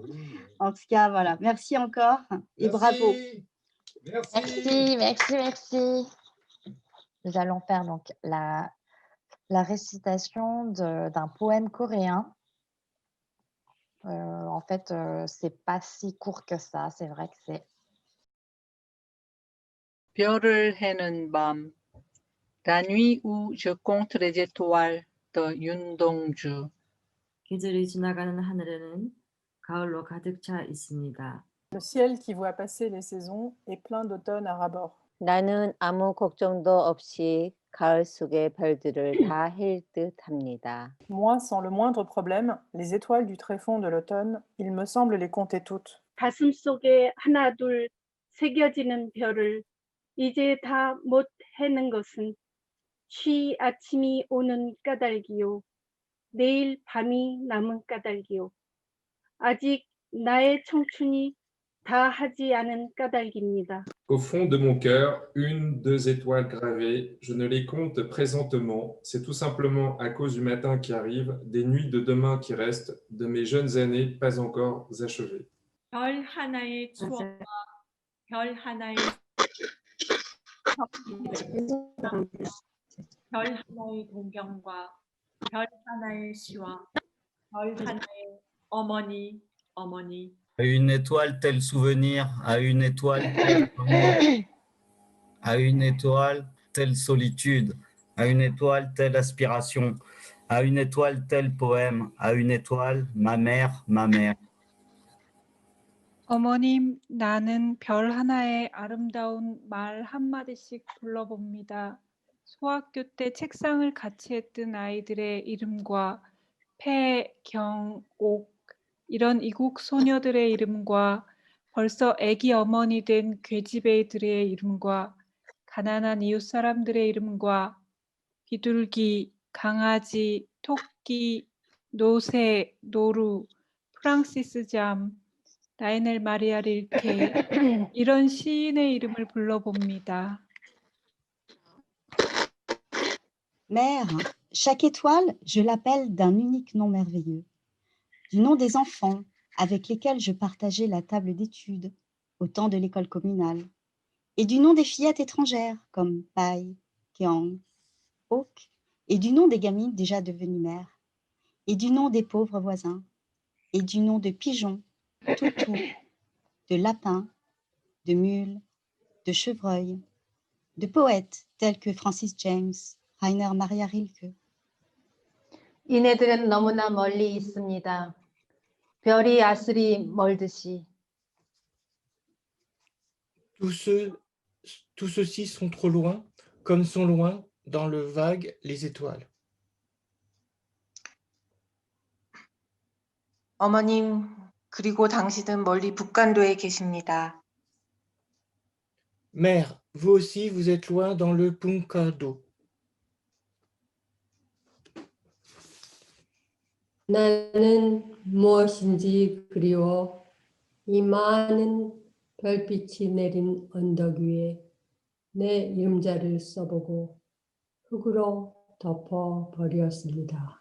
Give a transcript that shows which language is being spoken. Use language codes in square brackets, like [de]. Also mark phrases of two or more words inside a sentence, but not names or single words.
[fr] En tout cas, voilà. Merci encore et bravo. Merci. Nous allons faire donc la récitation d'un poème coréen. En fait, c'est pas si court que ça. C'est vrai que c'est [ko] 별을 해는 밤, [fr] la nuit où je compte les étoiles de 윤동주. [ko] 계절이 지나가는 하늘에는 가을로 가득 차 있습니다. [fr] Le ciel qui voit passer les saisons est plein d'automne à ras-bord. [ko] 나는 아무 걱정도 없이 가을 속의 별들을 다 헬 듯합니다. [fr] Moi, sans le moindre problème, les étoiles du tréfonds de l'automne, il me semble les compter toutes. [ko] 가슴 속에 하나 둘 새겨지는 별을 이제 다 못 해는 것은 쉬 아침이 오는 까닭이요. 내일 밤이 남은 까닭이요. 아직 나의 청춘이 다 하지 않은 까닭입니다. [fr] Au fond de mon cœur, 1, 2 étoiles gravées, je ne les compte présentement. C'est tout simplement à cause du matin qui arrive, des nuits de demain qui restent, de mes jeunes années pas encore achevées. [ko] 별 하나의 추억과 별 하나의 별 하나의 동경과 별 하나의 시와 별 하나의 어머니. [fr] À une étoile tel souvenir, à une étoile tel amour, à une étoile telle solitude, à une étoile telle aspiration, à une étoile tel poème, à une étoile ma mère, ma mère. [ko] 어머님, 나는 별 하나의 아름다운 말 한마디씩 불러봅니다. 소학교 때 책상을 같이 했던 아이들의 이름과 폐, 경, 옥 이런 이국 소녀들의 이름과 벌써 애기 어머니 된 괴지배들의 이름과 가난한 이웃 사람들의 이름과 비둘기, 강아지, 토끼, 노새, 노루, 프랑시스 잠, 라이넬 마리아 릴케 이런 시인의 이름을 불러봅니다. [fr] Mère, chaque étoile, je l'appelle d'un unique nom merveilleux. Du nom des enfants avec lesquels je partageais la table d'études au temps de l'école communale, et du nom des fillettes étrangères comme Pai, Kiang, Ok, et du nom des gamines déjà devenues mères, et du nom des pauvres voisins, et du nom de pigeons, toutou, de lapins, de mules, de chevreuils, de poètes tels que Francis James, Rainer Maria Rilke. [ko] 이네들은 너무나 멀리 있습니다. 별이 아슬이 멀듯이. [fr] Tous ceux-ci sont trop loin, comme sont loin dans le vague les étoiles. [ko] 어머님, 그리고 당신은 멀리 북간도에 계십니다. [fr] Mère, vous aussi, vous êtes loin dans le Punkado. [ko] 나는 무엇인지 그리워 이 많은 별빛이 내린 언덕 위에 내 이름자를 써보고 흙으로 덮어 버렸습니다.